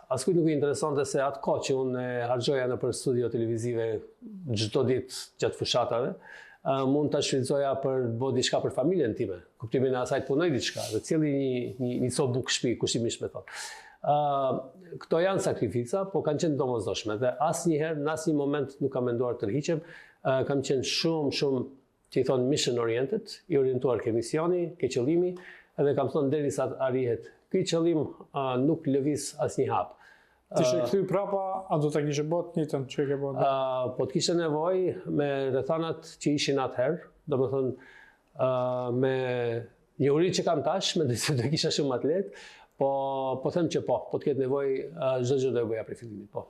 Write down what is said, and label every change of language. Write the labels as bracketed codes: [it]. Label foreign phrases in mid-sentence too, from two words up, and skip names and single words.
[sq] Askujt nuk i interesonte se atë kohë që unë harxhoja nëpër studio televizive çdo ditë gjatë fushatave, mund ta shfrytëzoja për të bërë diçka për familjen time. Kuptimin e asaj të punoj diçka, dhe cili një sop bukë shtëpi, kushtimisht me thonë. Këto janë sakrifica, po kanë qenë domosdoshme dhe asnjëherë në asnjë moment nuk kam menduar të rhiqem. Kam qenë shumë që i thonë [en] mission oriented, [sq] i orientuar ke misioni, ke qëllimi, edhe kam thonë derisa arrihet ky qëllim nuk lëviz asnjë hap. Ti ishe kthy prapa, a do ta kishe bërë të njëjtën që e ke bërë? Po të kishte nevojë me rrethanat që ishin atëherë, domethënë me njohuritë që kam tash, mendoj se do kisha shumë më të lehtë, po them që po të ketë nevojë, çdo gjë do e bëja prej fillimit, po.